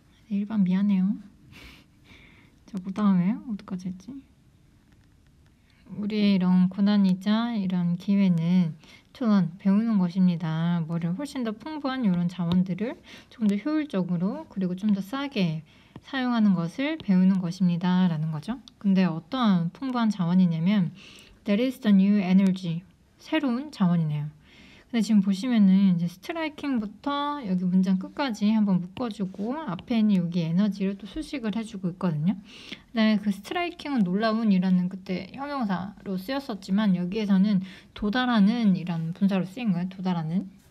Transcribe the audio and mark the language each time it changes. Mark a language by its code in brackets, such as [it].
[ko] 일반 미안해요. 자, 그 다음에 어디까지 했지? 우리의 이런 고난이자 이런 기회는 또한 배우는 것입니다. 뭐를 훨씬 더 풍부한 이런 자원들을 좀 더 효율적으로 그리고 좀 더 싸게 사용하는 것을 배우는 것입니다. 라는 거죠. 근데 어떠한 풍부한 자원이냐면 [en] That is the new energy. [ko] 새로운 자원이네요. 근데 지금 보시면은 이제 스트라이킹부터 여기 문장 끝까지 한번 묶어주고 앞에 있는 여기 에너지를 또 수식을 해주고 있거든요. 그다음에 그 스트라이킹은 놀라운이라는 그때 형용사로 쓰였었지만 여기에서는 도달하는 이란 분사로 쓰인 거예요. 도달하는.